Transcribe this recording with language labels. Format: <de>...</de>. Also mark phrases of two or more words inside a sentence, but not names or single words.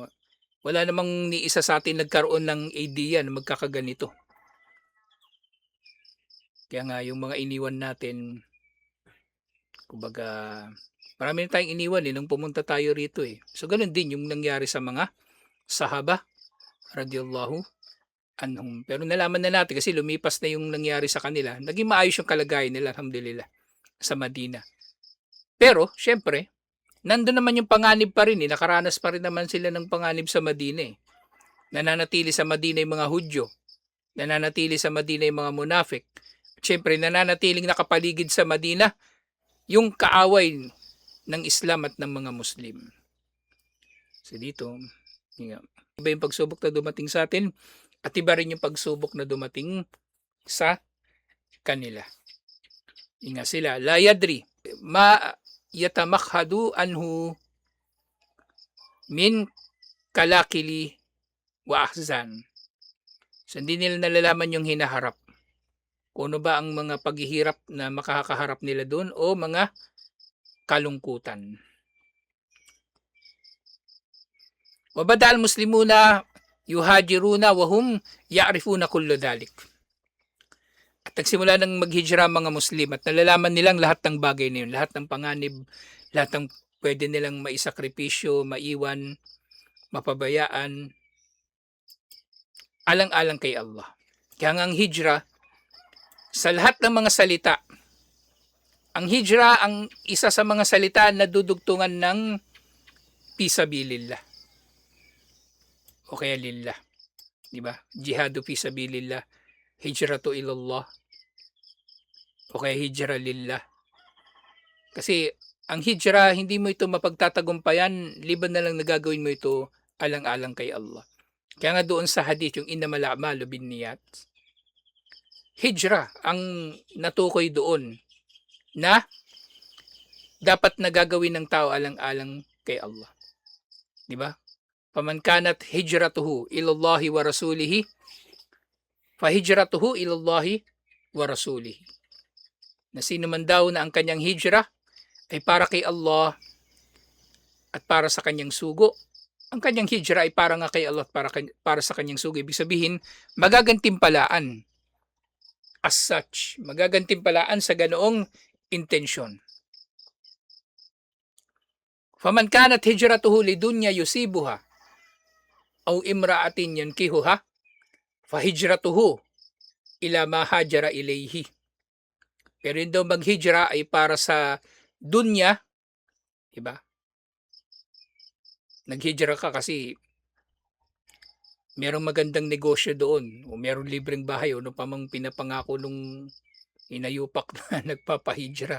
<tl>Wala namang ni isa sa atin nagkaroon ng idea na magkakaganito. Kaya nga yung mga iniwan natin, kumbaga, marami na tayong iniwan nung pumunta tayo rito eh. So ganun din yung nangyari sa mga sahaba</tl> <ar>رضي الله عنهم.</ar> <tl>Pero nalaman na natin kasi lumipas na yung nangyari sa kanila. Naging maayos yung kalagayan nila, alhamdulillah, sa Madina. Pero, syempre, nandun naman yung panganib pa rin eh. Nakaranas pa rin naman sila ng panganib sa Madina eh. Nananatili sa Madina yung mga Hudyo. Nananatili sa Madina yung mga munafik. Syempre, nananatiling nakapaligid sa Madina yung kaaway ng Islam at ng mga Muslim. So dito, iba yung pagsubok na dumating sa atin at iba rin yung pagsubok na dumating sa kanila. Inga sila,</tl> <ar>لا يدري ما يتمخض عنه من قلاقل وأحزان.</ar> <tl>So hindi nila nalalaman yung hinaharap. Kung ano ba ang mga paghihirap na makakaharap nila doon o mga kalungkutan.</tl> <ar>وبدأ المسلمون يهاجرون وهم يعرفون كل ذلك.</ar> <tl>At nagsimula ng maghijra mga Muslim at nalalaman nilang lahat ng bagay na yun, lahat ng panganib, lahat ng pwede nilang maisakripisyo, maiwan, mapabayaan, alang-alang kay Allah. Kaya nga ang hijra, sa lahat ng mga salita, ang hijra ang isa sa mga salita na dudugtungan ng fisabilillah. O kaya lillah. Diba?</tl> <ar>جهاد في سبيل الله. هجرة إلى الله.</ar> <tl>O kaya hijra lillah. Kasi ang hijra, hindi mo ito mapagtatagumpayan, liban na lang nagagawin mo ito alang-alang kay Allah. Kaya nga doon sa hadith, yung</tl> <ar>إنما الأعمال بالنيات,</ar> <tl>hijra ang natukoy doon na dapat nagagawin ng tao alang-alang kay Allah. Di ba?</tl> <ar>فمن كانت هجرته إلى الله ورسوله فهجرته إلى الله ورسوله.</ar> <tl>Na sino man daw na ang kanyang hijra ay para kay Allah at para sa kanyang sugo, ang kanyang hijra ay para nga kay Allah at para sa kanyang sugo. Ibig sabihin, magagantimpalaan</tl> <en>as such.</en> <tl>Magagantimpalaan sa ganoong intensyon.</tl> <ar>فمن كانت هجرته لدنيا يصيبها أو امرأة ينكحها فهجرته إلى ما هاجر إليه.</ar> <tl>Pero yun daw maghijra ay para sa dunya 'di ba? Naghijra ka kasi merong magandang negosyo doon o merong libreng bahay o ano pa mang pinapangako nung inayupak na nagpapahijra.</tl>